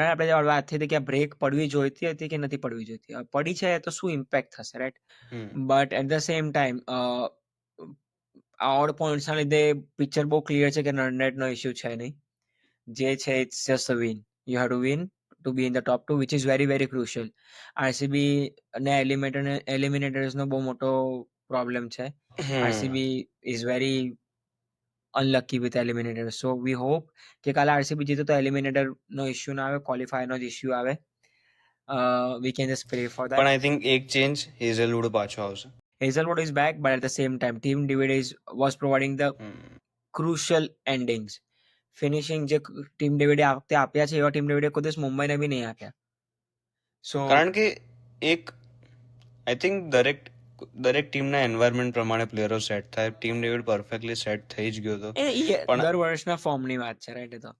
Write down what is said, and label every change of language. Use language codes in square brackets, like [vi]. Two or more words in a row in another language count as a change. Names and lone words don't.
[gu] આપણે વાત થઈ હતી કે આ બ્રેક પડવી જોઈતી હતી કે નથી પડવી જોઈતી. પડી છે તો શું ઇમ્પેક્ટ થશે રાઈટ. [en] but at the same time [gu] ઓડ પોઈન્ટ્સના લીધે પિક્ચર બહુ ક્લિયર છે કે રન રેટનો ઇશ્યુ છે નહીં. જે છે [en] it's just a win you have to win to be in the top 2 which is very very crucial. [gu] RCB ને એલિમિનેટર્સ નો બહુ મોટો પ્રોબ્લેમ છે. [en] RCB is very unlucky with eliminators. So we hope [gu] કે કાલે RCB જીતે તો એલિમિનેટર નો ઇશ્યુ ના આવે, ક્વોલિફાયર નો જ ઇશ્યુ આવે. [en] We can just pray for that. [gu] પણ [en] I think [gu] એક ચેન્જ હેઝલવુડ પાછો આવશે. [en] Hazelwood is back but at the same time team David was providing the crucial endings. [gu] ફિનિશિંગ જે ટીમ ડેવિડે આપ્યા છે એવા ટીમ ડેવિડે કોઈ દિવસ મુંબઈને બી નહીં આપ્યા. સો કારણ કે એક [en] I think [gu] દરેક દરેક ટીમના એન્વાયરમેન્ટ પ્રમાણે પ્લેયરો સેટ થાય. ટીમ ડેવિડ પરફેક્ટલી સેટ થઈ જ ગયો હતો, પણ દર વર્ષના ફોર્મની વાત છે, રાઈટ? એ તો